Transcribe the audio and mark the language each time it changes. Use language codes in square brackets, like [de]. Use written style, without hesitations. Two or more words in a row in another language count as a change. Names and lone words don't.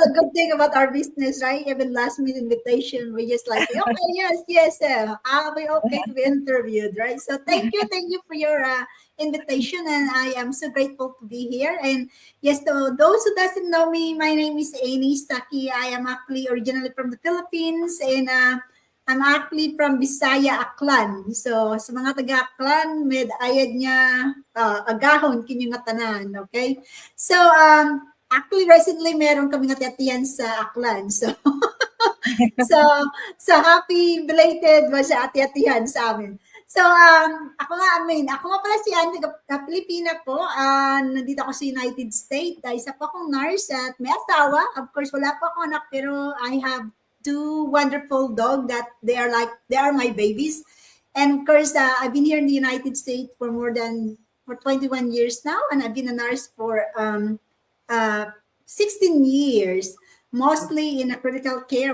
[en] what a good thing about our business, right? Even last minute invitation, we just like, okay, yes, I'll be okay to be interviewed, right? So thank you for your invitation, and I am so grateful to be here. And yes, to those who doesn't know me, my name is Annie Stuckey. I am actually originally from the Philippines, and I'm actually from Bisaya, Aklan. [akl] So, sa mga taga-Aklan, med ayad niya agahon kinyo nga tanan, okay? [tl] So, actually recently meron kami nga tiyatiyan sa Aklan. [en] So, so, so happy belated was [tl] sa ati-atihan sa amin. So, ako nga pala si Anne, Pilipina po. Nandito ako sa United States. Isa po akong nurse at may asawa. [en] Of course, [tl] wala po akong anak, pero [en] I have two wonderful dog that they are my babies. And of course, I've been here in the United States for 21 years now, and I've been a nurse for uh, 16 years, mostly in a critical care.